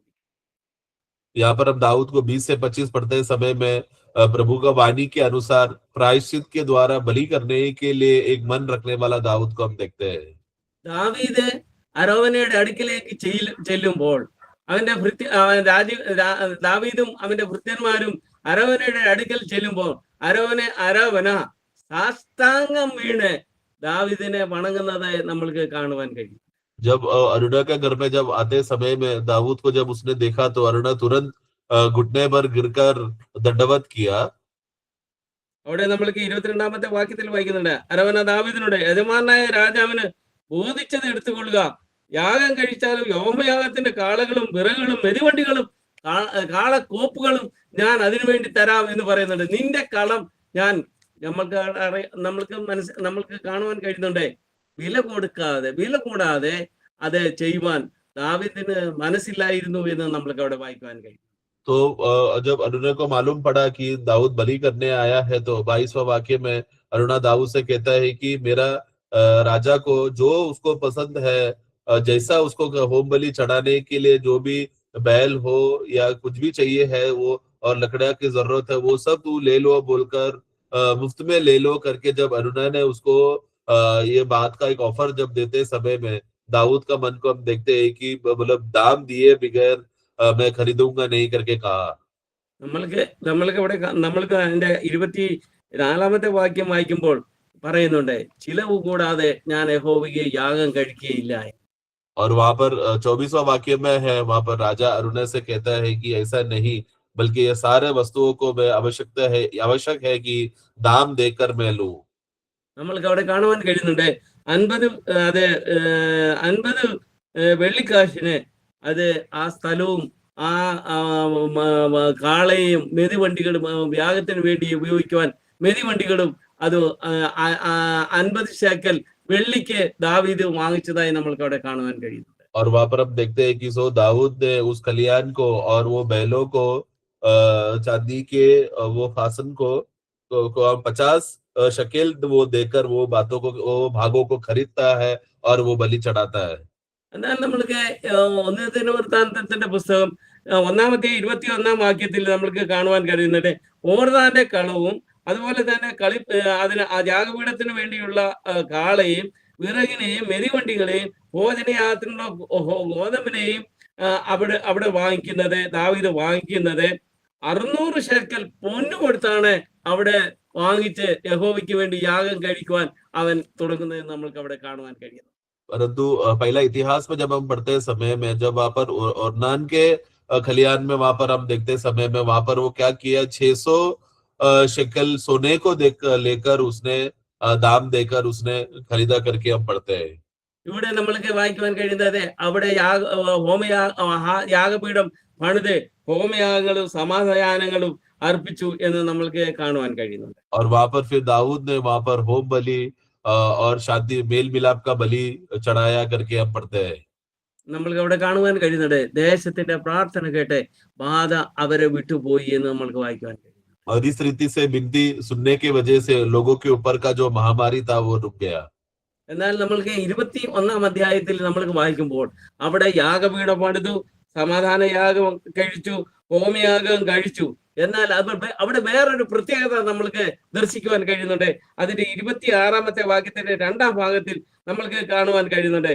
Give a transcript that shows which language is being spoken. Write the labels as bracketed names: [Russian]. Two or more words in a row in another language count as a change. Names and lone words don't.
[Hindi] यहाँ पर हम दाऊद को 20 से 25 पढ़ते समय में प्रभु का वाणी के अनुसार प्रायश्चित के द्वारा बलि करने के लिए एक मन रखने वाला दाऊद को हम देखते हैं। [Malayalam] ദാവീദ് അരോവനയുടെ അടുക്കിലേക്ക് ചെല്ലുമ്പോൾ അവന്റെ ദാവീദും അവന്റെ ഭൃത്യന്മാരും അരോവനയുടെ അടുക്കൽ ചെല്ലുമ്പോൾ അരോവന സാഷ്ടാംഗം വീണ് ദാവീദിനെ വണങ്ങുന്നത് നമ്മൾക്ക് കാണുവാൻ കഴിയും. [Hindi] जब अरुणा के घर में जब आते समय में दाऊद को जब उसने देखा तो अरुणा तुरंत घुटने पर गिरकर दंडवत किया। [Malayalam] അവിടെ നമ്മൾക്ക് 22-ാമത്തെ വാക്യത്തിൽ വായിക്കുന്നുണ്ട്, അരോവന ദാവീദിനോട് യജമാനായ രാജാവിന് ബോധിച്ചത് എടുത്തുകൊള്ളുക, യാഗം കഴിച്ചാലും യോമയാഗത്തിന്റെ കാളകളും വിറകുകളും മെതിവണ്ടികളും കാളക്കോപ്പുകളും ഞാൻ അതിനുവേണ്ടി തരാം എന്ന് പറയുന്നുണ്ട്. നിന്റെ കളം ഞാൻ നമ്മൾക്ക് കാണുവാൻ കഴിയുന്നുണ്ട്. വില കൂടാതെ അത് ചെയ്യുവാൻ ദാവീദിന് മനസ്സില്ലായിരുന്നു എന്ന് നമ്മൾക്ക് അവിടെ വായിക്കുവാൻ കഴിയും. [Hindi] तो जब अरुणा को मालूम पड़ा कि दाऊद बलि करने आया है तो 22वां वाक्य में अरुणा दाऊद से कहता है कि मेरा राजा को जो उसको पसंद है, जैसा उसको होम बलि चढ़ाने के लिए जो भी बैल हो या कुछ भी चाहिए है वो और लकड़ा की जरूरत है वो सब तू ले लो बोलकर मुफ्त में ले लो करके जब अरुणा ने उसको ये बात का एक ऑफर जब देते समय में दाऊद का मन को हम देखते हैं कि मतलब दाम दिए बगैर मैं खरीदूंगा नहीं करके कहा। [Malayalam] നമ്മൾക്ക് അതിന്റെ 24-ാമത്തെ വാക്യം വായിക്കുമ്പോൾ പറയുന്നുണ്ട്, ചിലവ് കൂടാതെ ഞാൻ യഹോവയ്ക്ക് യാഗം കഴിക്കുകയില്ല. [Hindi] और वहां पर 24वां वाक्य में है, वहां पर राजा अरुणा से कहता है कि ऐसा नहीं बल्कि ये सारे वस्तुओं को मैं आवश्यक है कि दाम देकर मैं लूं। [Malayalam] നമ്മൾക്ക് അവിടെ കാണുവാൻ കഴിയുന്നുണ്ട് 50 വെള്ളിക്കാശിന് അത് ആ സ്ഥലവും ആ കാളയും മെതിവണ്ടികളും യാഗത്തിന് വേണ്ടി ഉപയോഗിക്കുവാൻ മെതിവണ്ടികളും അത് 50 ശേക്കൽ വെള്ളിക്ക് ദാവീദ് വാങ്ങിച്ചതായി നമ്മൾക്ക് അവിടെ കാണുവാൻ കഴിയുന്നുണ്ട്. [Hindi] और वहां पर हम देखते हैं कि दाऊद ने उस खलियान को और वो बैलों को चांदी के वो फासन को 50 शकेल वो देकर वो भागों को खरीदता है और वो बलि चढ़ाता है। [Malayalam] എന്നാൽ നമ്മൾക്ക് 1 ദിനവൃത്താന്തത്തിന്റെ പുസ്തകം 1-ാമത്തെ 21-ാം വാക്യത്തിൽ നമ്മൾക്ക് കാണുവാൻ കഴിയുന്നുണ്ട്, ഓർനാന്റെ കളവും അതുപോലെ തന്നെ അതിന് ആ യാഗപീഠത്തിന് വേണ്ടിയുള്ള കാളയും വിറകിനെയും മെതിവണ്ടികളെയും ഭോജനയാഗത്തിനുള്ള ഗോതമ്പിനെയും അവിടെ വാങ്ങിക്കുന്നത് ദാവീദ് വാങ്ങിക്കുന്നത് 600 ശേക്കൽ പൊന്നു കൊടുത്താണ് അവിടെ വാങ്ങിച്ച് യഹോവയ്ക്ക് വേണ്ടി യാഗം കഴിക്കുവാൻ അവൻ തുടങ്ങുന്നത് നമ്മൾക്ക് അവിടെ കാണുവാൻ കഴിയുന്നു. [Hindi] परंतु पहला इतिहास में जब हम पढ़ते समय में जब वहां पर ओर्नान के खलियान में वहां पर हम देखते समय में वहां पर वो क्या किया, 600 शिकल सोने को लेकर उसने दाम देकर उसने खरीदा करके हम पढ़ते हैं। [Malayalam] ഇവിടെ നമ്മൾക്ക് വായിക്കുവാൻ കഴിയുന്നത് അവിടെ യാഗപീഠം പണിത് ഹോമയാഗങ്ങളും സമാധാനങ്ങളും अर्पिച്ചു എന്ന് നമ്മൾക്ക് കാണുവാൻ കഴിയുന്നുണ്ട്. [Hindi] और वहां पर फिर दाऊद ने वहां पर होम बलि और शादी मेल मिलाप का बलि चढ़ाया करके हम पढ़ते हैं. [Malayalam] നമ്മൾക്ക് അവിടെ കാണുവാൻ കഴിയുന്നുണ്ട് ദേശത്തിന്റെ പ്രാർത്ഥന കേട്ട് ബാധ അവരെ വിട്ടുപോയി എന്ന് നമ്മൾക്ക് വായിക്കുവാൻ കഴിയും. [Hindi] और इस रीति से विनती सुनने की वजह से लोगों के ऊपर का जो महामारी था वो रुक गया. [Malayalam] എന്നാൽ നമ്മൾക്ക് 21-ാം അധ്യായത്തിൽ നമ്മൾക്ക് വായിക്കുമ്പോൾ അവിടെ യാഗപീഠം പണിതു, സമാധാന യാഗം കഴിച്ചു, ഹോമയാഗം കഴിച്ചു എന്നാൽ അവിടെ വേറൊരു പ്രത്യേകത നമ്മൾക്ക് ദർശിക്കുവാൻ കഴിയുന്നുണ്ട്. അതിന്റെ 26-ാമത്തെ വാക്യത്തിന്റെ 2-ാം ഭാഗത്തിൽ നമ്മൾക്ക് കാണുവാൻ കഴിയുന്നുണ്ട്.